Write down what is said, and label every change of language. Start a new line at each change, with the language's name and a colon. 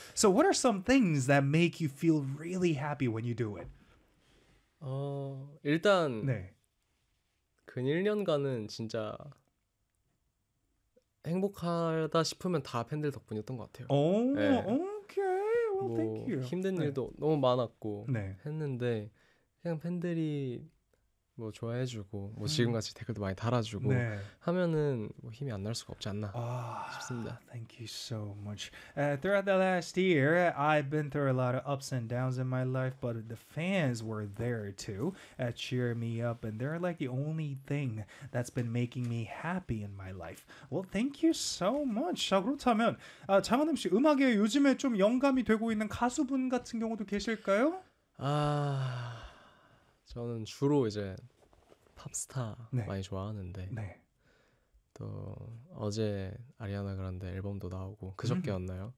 English: So what are some things that make you feel really happy when you do it?
Korean: 일단 네. 근 1년간은 진짜 행복하다 싶으면 다 팬들 덕분이었던 것 같아요. 오, 네. 오케이.
English: Well,
Korean: 뭐
English: thank you.
Korean: 힘든 네. 일도 너무 많았고 네. 했는데 그냥 팬들이 뭐 좋아해주고 뭐 지금같이 댓글도 많이 달아주고 네. 하면은 뭐 힘이 안 날 수가 없지 않나 싶습니다.
English: Thank you so much. Throughout the last year, I've been through a lot of ups and downs in my life, but the fans were there to cheer me up, and they're like the only thing that's been making me happy in my life. Well, thank you so much.
Korean: 자, 그렇다면 장한음 씨, 음악에 요즘에 좀 영감이 되고 있는 가수분 같은 경우도 계실까요? 아... 저는 주로 이제 팝스타 네. 많이 좋아하는데 네. 또 어제 아리아나 그란데 앨범도 나오고 그저께였나요?